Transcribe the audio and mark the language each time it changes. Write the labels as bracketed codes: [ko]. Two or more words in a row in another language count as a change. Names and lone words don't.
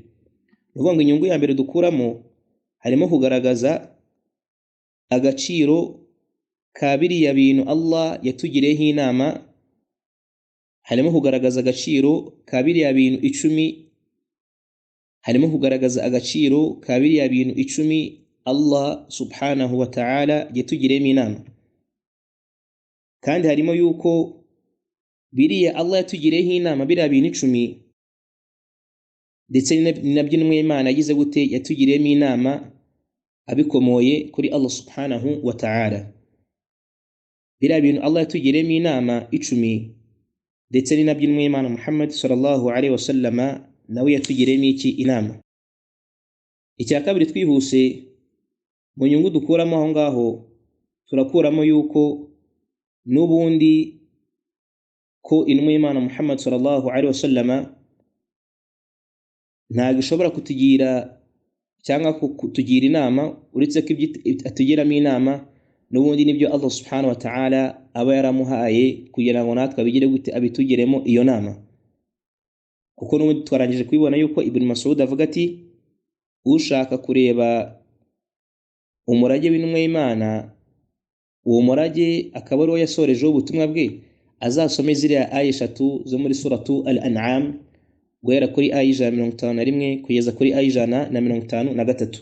[rw] Nuvuga ngo inyungu ya mbere dukuramo harimo kugaragaza agaciro ka biriya bintu Allah yatugiriyeho inama, harimo kugaragaza agaciro ka biriya bintu 10, harimo kugaragaza agaciro ka biriya bintu 10 Allah [ar] سبحانه وتعالى [rw] yatugiriyemo inama, kandi harimo yuko biriya Allah yatugiriyeho inama biriya bintu 10 ndetse nabyo n'Imana yagize gute, yatugiriyemo inama abikomoye kuri Allah [ar] سبحانه وتعالى. [rw] Biriya bintu Allah yatugiriyemo inama 10 ndetse ni nabyo n'Imana Muhammad [ar] صلى الله عليه وسلم [rw] nawe yatugiriyemo iki, inama. Icya kabiri twihuse mu nyungu dukuramo aho ngaho, turakuramo yuko n'ubundi ko intumwa y'Imana Muhammad [ar] صلى الله عليه وسلم [rw] ntabwo ishobora kutugira cyangwa kutugira inama uretse ko atugiramo inama n'ubundi nibyo Allah [ar] سبحانه وتعالى [rw] aba yaramuhaye kugira ngo natwe abigire gute, abitugiremo iyo nama. Kuko n'ubundi twarangije kubibona yuko Ibn Mas'ud avuga ati, ushaka kureba umurage w'intumwa y'Imana, uwo murage akaba ari wo yasorejeho ubutumwa bwe, azasome ziriya aya 3 zo muri suratu Al-An'am guhera kuri aya 151 kugeza kuri aya 153.